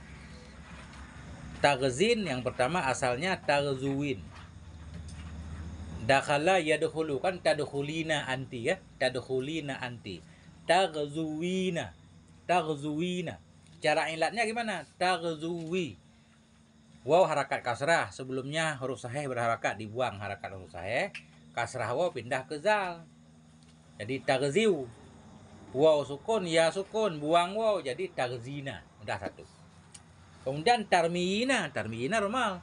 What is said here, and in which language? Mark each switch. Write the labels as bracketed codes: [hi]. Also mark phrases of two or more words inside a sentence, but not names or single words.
[id] Taghzin yang pertama asalnya taghzuin. [ar] دخل يدخل, kan تدخلين أنتِ ya, تدخلين أنتِ. [id] Taghzuwina. Cara ilatnya gimana? Taghzuwi. Waw harakat kasrah, sebelumnya huruf sahih berharakat, dibuang harakat huruf sahih. Kasrah waw pindah ke zal. Jadi taghziw. Waw sukun, ya sukun, buang waw jadi taghzina. Udah satu. Kemudian tarmiyina normal.